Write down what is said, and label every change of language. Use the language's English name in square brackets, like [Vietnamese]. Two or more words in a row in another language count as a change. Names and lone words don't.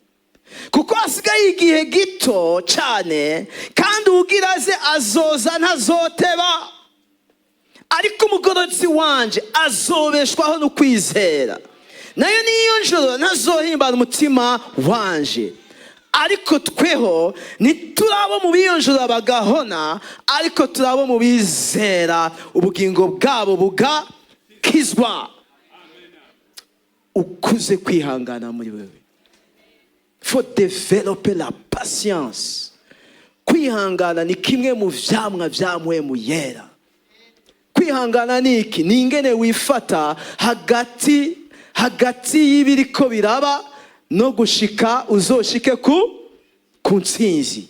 [Rundi] Kuko hasigaye igihe gito cane, kandi uwugiraze azoza ntazoteba, ariko umugororotsi wanje azobeshwaho no kwizera, nayo niyo njoro ntazohimbana umutima wanje. Ariko tweho niturabo mu biyonjora bagahona, ariko turabo mu bizera ubugingo bwabo bugakizwa. Ukuze kwihangana muri wewe. [French] Faut développer la patience. [Rundi] Kwihangana ni kimwe mu vyamwa vya mpwemu yera. Kwihangana ni iki? Ni ingene wifata hagati y'ibiriko biraba no gushika uzoshike ku ntsinzi.